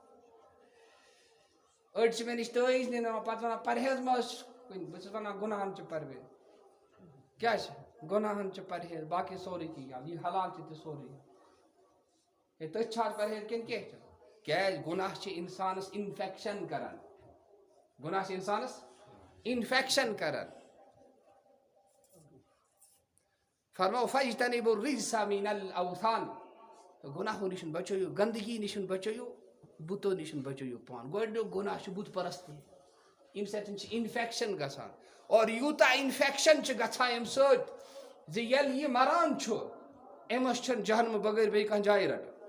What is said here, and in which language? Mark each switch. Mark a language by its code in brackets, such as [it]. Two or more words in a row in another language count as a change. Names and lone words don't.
[ks] أڑۍ چھِ مےٚ نِش تٲویٖز نِوان پتہٕ وَنان پرہیز ما ٲس کُنہِ بہٕ چھُس وَنان گۄناہن چھُ پرہیز کیٛاہ چھِ گۄناہن چھُ پرہیز باقٕے سورُے کینٛہہ یہِ حلال چھُ تہِ سورُے ہے تٔتھۍ چھا پرہیز کِنہٕ کینٛہہ چھُ کیٛازِ گۄناہ چھِ اِنسانس انفیکشن کران گۄناہ چھِ اِنسانس انفیکشن کران فرمو [ar] فاجتنبوا الرجس من الاوثان [ks] گۄناہو نِش بچٲیِو گندگی نِش بچٲیِو بُتو نِش بچٲیِو پان گۄڈٕنیُک گۄناہ چھُ بُت پرستی اَمہِ سۭتۍ چھِ انفیکشن گژھان اور یوٗتاہ انفیکشن چھُ گژھان اَمہِ سۭتۍ زِ ییٚلہِ یہِ مران چھُ أمِس چھُنہٕ جہنمہٕ بغٲر بیٚیہِ کانٛہہ جاے رٹان